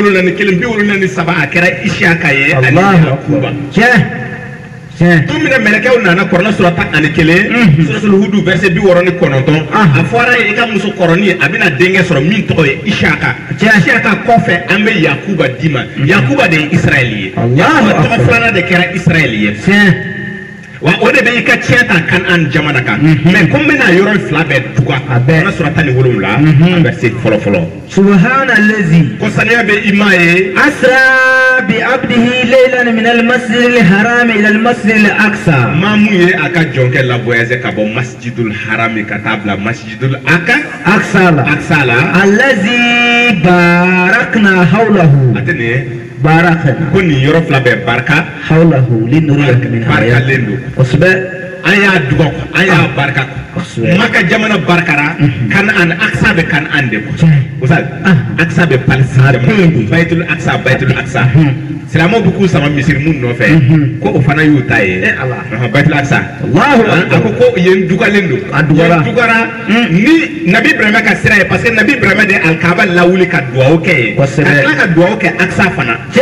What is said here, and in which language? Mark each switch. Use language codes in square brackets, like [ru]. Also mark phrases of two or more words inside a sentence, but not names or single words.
[bm] 73 a kɛra Isiyaka ye ani Yakuba tumina mɛlɛkɛw nana Kuran sura 11 suratul Hud verset 69 a fɔra ye i ka muso kɔrɔni a bɛna denkɛ sɔrɔ min tɔgɔ ye Isiyaka kɔfɛ an bɛ Yakuba d'i ma Yakuba de ye Israɛl ye Yakuba tɔgɔ filanan de kɛra Israɛl ye wa o de bɛ i ka tiɲɛ ta Kanaan jamana kan mais ko n bɛna yɔrɔ fila bɛɛ tuga Kuran sura 17 verset fɔlɔ [ar] سبحان الذي [bm] ko saniya bɛ i ma ye [ar] أسرى بعبده ليلا من المسجد الحرام إلى المسجد الأقصى [bm] maa mun ye a ka jɔnkɛ la voyage ka bɔ masjidul haram ka taa bila masjidul aqsa la [ar] الذي باركنا حوله atene [bm] ye barakna ko nin yɔrɔ fila bɛɛ baraka [ar] حوله لنريه من [bm] barakalen don kosɛbɛ an y'a duga ko an y'a barika ko Maka jamana barikara Kanaan Aqsa bɛ Kanaan de ko Usad Aqsa bɛ Palestine Baitul Aqsa silamɛw bɛ k'u sama Misiri mun nɔfɛ ko o fana y'u ta ye Baitul Aqsa a ko ko yen dugalen don yen dugara ni Nabi Ibrahima ka sira ye [fr] parce que [bm] Nabi Ibrahima de Al-Kaaba lawuli ka dugawu kɛ ye ka tila ka dugawu kɛ Aqsa fana